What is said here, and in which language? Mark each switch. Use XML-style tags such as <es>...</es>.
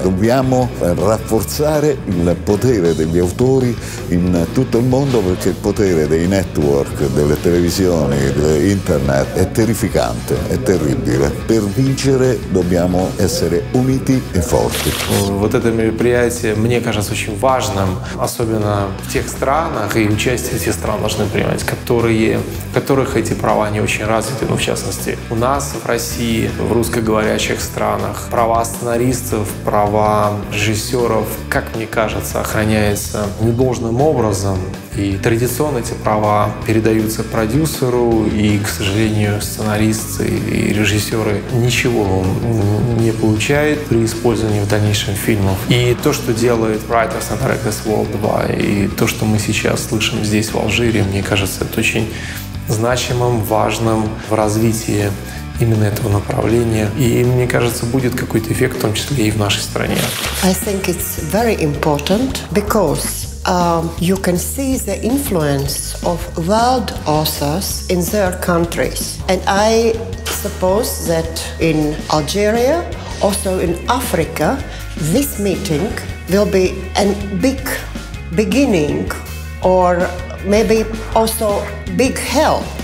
<it>Dobbiamo rafforzare il potere degli autori in tutto il mondo, perché il potere dei network, delle televisioni, di internet è terrificante, è terribile. Per vincere dobbiamo essere uniti и forti.</it> <ru>Вот это мероприятие, мне кажется, очень важным, особенно в тех странах, и участие этих стран должны принимать, в которых эти права не очень развиты, ну, в частности, у нас в России, в русскоговорящих странах, права сценаристов, права режиссеров, как мне кажется, охраняются недолжным образом. И традиционно эти права передаются продюсеру, и, к сожалению, сценаристы и режиссеры ничего не получают при использовании в дальнейшем фильмов. И то, что делает Writers and Directors Worldwide, и то, что мы сейчас слышим здесь, в Алжире, мне кажется, это очень значимым, важным в развитии именно этого направления. И мне кажется, будет какой-то эффект, в том числе и в нашей стране.</ru> <en>I think it's very important because you can see the influence of world authors in their countries. And I suppose that in Algeria, also in Africa, this meeting will be a big beginning or maybe also big help</en>